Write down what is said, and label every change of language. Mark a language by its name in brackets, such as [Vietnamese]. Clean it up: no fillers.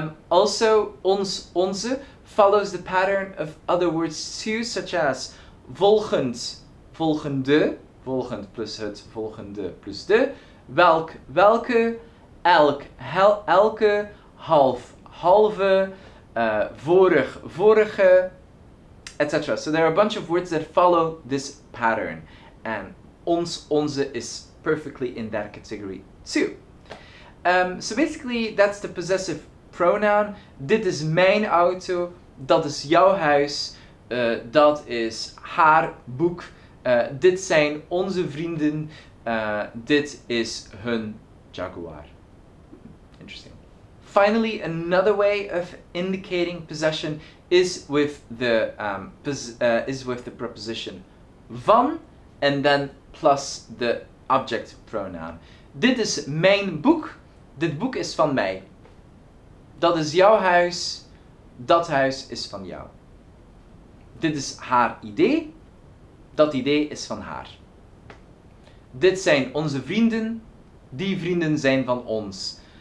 [English] Also, ons, onze follows the pattern of other words too, such as volgend, volgende, volgend plus het, volgende plus de, welk, welke, elk, elke, half, halve, vorig, vorige, etc. So there are a bunch of words that follow this pattern, and ons, onze is perfectly in that category too. So basically that's the possessive pronoun. [Dutch] Dit is mijn auto, dat is jouw huis, dat is haar boek, dit zijn onze vrienden, dit is hun Jaguar. [English] Interesting. Finally, another way of indicating possession is with the preposition van and then plus the object pronoun. [Dutch] Dit is mijn boek, dit boek is van mij. Dat is jouw huis, dat huis is van jou. Dit is haar idee, dat idee is van haar. Dit zijn onze vrienden, die vrienden zijn van ons.